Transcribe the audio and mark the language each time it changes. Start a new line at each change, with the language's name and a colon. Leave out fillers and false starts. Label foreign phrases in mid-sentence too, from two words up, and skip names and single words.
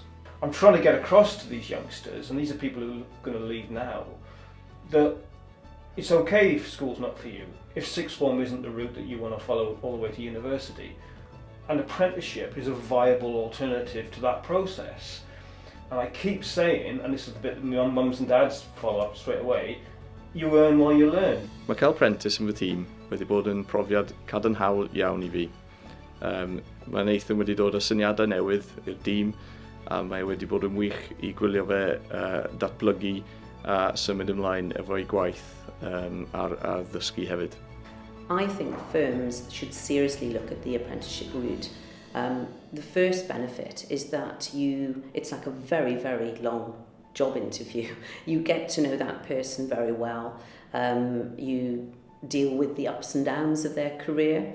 English: I'm trying to get across to these youngsters, and these are people who are going to leave now, that it's okay if school's not for you, if sixth form isn't the route that you want to follow all the way to university. An apprenticeship is a viable alternative to that process. And I keep saying, and this is the bit that my mums and dads follow up straight away, you earn while you learn.
Welsh: Mae cael apprentice yn fy tîm wedi bod yn profiad cadarnhaol iawn I fi. Mae Nathan wedi dod â syniadau newydd i'r tîm, a mae wedi bod yn wych I gwylio fe datblygu a symud ymlaen efo'i gwaith a ddysgu hefyd.
English: I think firms should seriously look at the apprenticeship route. The first benefit is that it's like a very, very long job interview. You get to know that person very well. You deal with the ups and downs of their career.